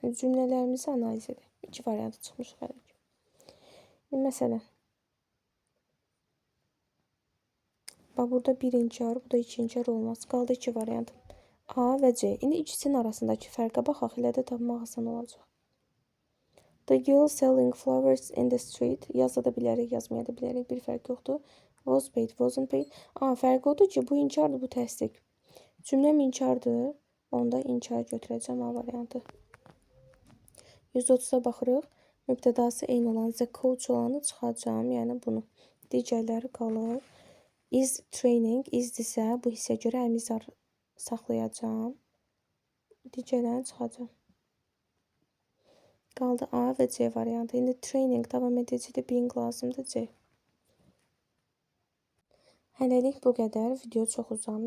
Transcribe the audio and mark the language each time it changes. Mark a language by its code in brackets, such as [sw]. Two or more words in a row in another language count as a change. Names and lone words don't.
[az] Cümlələrimizi analiz edək. 2 variantı çıxmış hələ ki. Məsələn. Bax, burada bir inkar, bu da 2 inkar olmaz. Qaldı 2 variant. A və C. İndi ikisinin arasındakı fərqə baxaq, elə də tapmaq asan olacaq. [en] The girl selling flowers in the street. [az] Yaza da bilərik, yazmaya da bilərik. Bir fərq yoxdur. [en] Was paid, wasn't paid. [az] Fərq odur ki, bu inkardır, bu təsdiq. Cümləm inkardır. Onda inkar götürəcəm A variantı. 130-a baxırıq. Mübtədası eyni olan [en] the coach [az] olanı çıxacağım. Yəni bunu. Digərləri qalır. [en] Is training. [az] Is-dirsə bu hissə görə əmizar saxlayacağım. Digərlərini çıxacağım. Qaldı A və C variantı. İndi training davam edicidir. Being lazımdır C. Hələlik bu qədər. Video çox uzanır.